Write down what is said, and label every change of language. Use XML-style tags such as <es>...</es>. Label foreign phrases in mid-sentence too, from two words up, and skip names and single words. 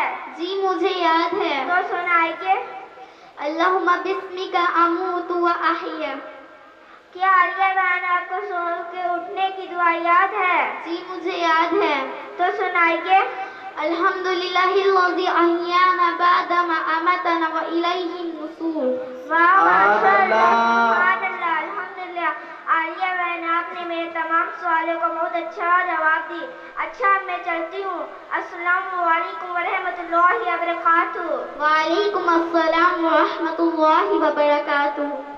<ur>جی مجھے یاد ہے۔ تو سنائیے۔</ur> <ar>اللہم بسمک اموت و احیا۔</ar> <ur>کیا عالیہ بہن آپ کو سو کے اٹھنے کی دعا یاد ہے؟ جی مجھے یاد ہے۔ تو سنائیے۔</ur> <ar>الحمدللہ الذی احیانا بعد ما اماتنا و الیہ النشور۔ واہ ماشاء اللہ سبحان اللہ الحمدللہ۔</ar> <ur>عالیہ بہن آپ نے میرے تمام سوالوں کو بہت اچھا جواب دی۔ اچھا میں چلتی ہوں۔</ur> <ar>السلام علیکم ورحمۃ اللہ وبرکاتہ۔ وعلیکم السلام ورحمۃ اللہ وبرکاتہ۔</ar>